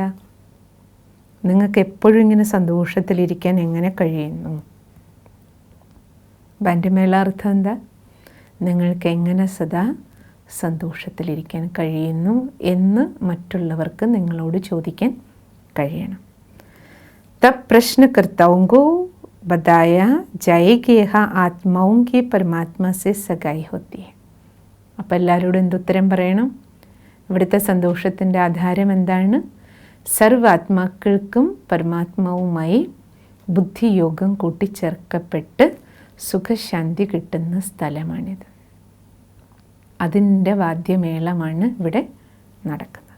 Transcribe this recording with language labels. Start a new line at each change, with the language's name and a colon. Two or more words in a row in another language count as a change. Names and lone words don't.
Malayalam: നിങ്ങൾക്ക് എപ്പോഴും ഇങ്ങനെ സന്തോഷത്തിലിരിക്കാൻ എങ്ങനെ കഴിയുന്നു? ബാൻഡ് മേള അർത്ഥം എന്താ? നിങ്ങൾക്ക് എങ്ങനെ സദാ സന്തോഷത്തിലിരിക്കാൻ കഴിയുന്നു എന്ന് മറ്റുള്ളവർക്ക് നിങ്ങളോട് ചോദിക്കാൻ കഴിയണം.
Hindi: तब प्रश्नकर्ताओं को बताया जाए कि यह आत्माओं की परमात्मा से सगाई होती है.
Malayalam: അപ്പോൾ എല്ലാവരോടും എന്തുത്തരം പറയണം? ഇവിടുത്തെ സന്തോഷത്തിൻ്റെ ആധാരം എന്താണ്? സർവാത്മാക്കൾക്കും പരമാത്മാവുമായി ബുദ്ധിയോഗം കൂട്ടിച്ചേർക്കപ്പെട്ട് സുഖശാന്തി കിട്ടുന്ന സ്ഥലമാണിത്. അതിൻ്റെ വാദ്യമേളമാണ് ഇവിടെ നടക്കുന്നത്.